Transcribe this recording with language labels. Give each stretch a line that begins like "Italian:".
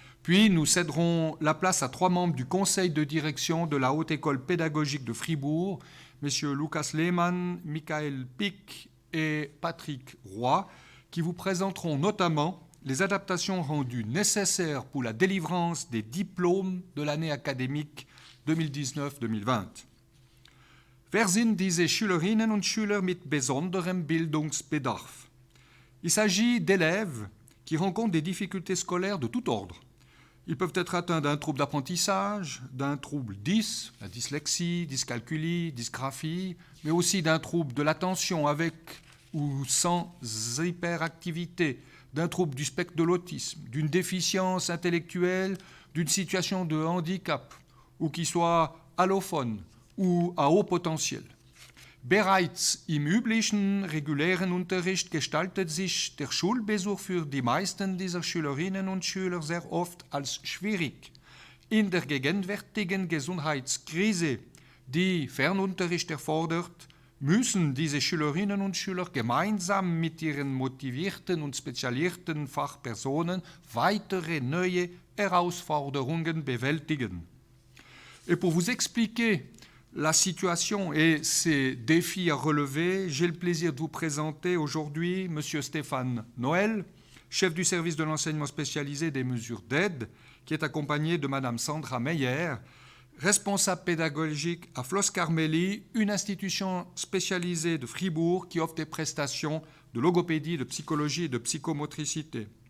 French: Puis nous céderons la place à trois membres du conseil de direction de la Haute École pédagogique de Fribourg, messieurs Lucas Lehmann, Michael Pick et Patrick Roy, qui vous présenteront notamment les adaptations rendues nécessaires pour la délivrance des diplômes de l'année académique 2019-2020.
German: Wer sind diese Schülerinnen und Schüler mit besonderem Bildungsbedarf?
French: Il s'agit d'élèves qui rencontrent des difficultés scolaires de tout ordre. Ils peuvent être atteints d'un trouble d'apprentissage, d'un trouble dys, la dyslexie, dyscalculie, dysgraphie, mais aussi d'un trouble de l'attention avec ou sans hyperactivité, d'un trouble du spectre de l'autisme, d'une déficience intellectuelle, d'une situation de handicap, ou qui soit allophone ou à haut potentiel.
German: Bereits im üblichen regulären Unterricht gestaltet sich der Schulbesuch für die meisten dieser Schülerinnen und Schüler sehr oft als schwierig. In der gegenwärtigen Gesundheitskrise, die Fernunterricht erfordert, müssen diese Schülerinnen und Schüler gemeinsam mit ihren motivierten und spezialisierten Fachpersonen weitere neue Herausforderungen bewältigen.
French: Et pour vous expliquer la situation et ces défis à relever, j'ai le plaisir de vous présenter aujourd'hui M. Stéphane Noël, chef du service de l'enseignement spécialisé des mesures d'aide, qui est accompagné de Mme Sandra Meyer, responsable pédagogique à Flos Carmeli, une institution spécialisée de Fribourg qui offre des prestations de logopédie, de psychologie et de psychomotricité.